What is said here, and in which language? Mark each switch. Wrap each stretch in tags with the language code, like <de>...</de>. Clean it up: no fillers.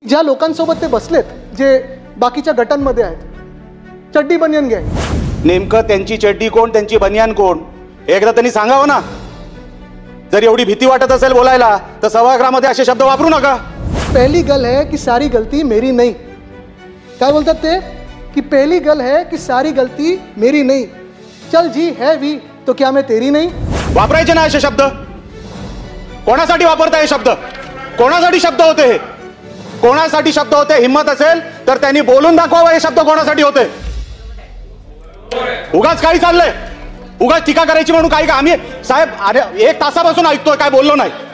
<mr>ज्या लोकांसोबत ते बसलेत, जे बाकीच्या गटांमध्ये आहेत, चड्डी बनियन गँग, नेमकं त्यांची चड्डी कोण, त्यांची बनियान कोण, एकदा त्यांनी सांगावं ना. जर एवढी भीती वाटत असेल बोलायला तर सभागृहामध्ये असे शब्द वापरू नका.</mr> <hi>पहली गल है कि सारी गलती मेरी नहीं.</hi> <mr>काय बोलतात ते की</mr> <hi>पहली गल है कि सारी गलती मेरी नहीं, चल जी है भी तो क्या मैं तेरी नहीं.</hi> <mr>वापरायचे ना असे शब्द. कोणासाठी वापरताय हे शब्द? कोणासाठी शब्द होते हे? कोणासाठी शब्द होते? हिम्मत असेल तर त्यांनी बोलून दाखवावं हे शब्द कोणासाठी होते. उगाच काही चाललंय, उगाच टीका करायची म्हणून काही का. आम्ही साहेब अरे 1 तासापासून ऐकतोय, काय बोललो नाही.</mr>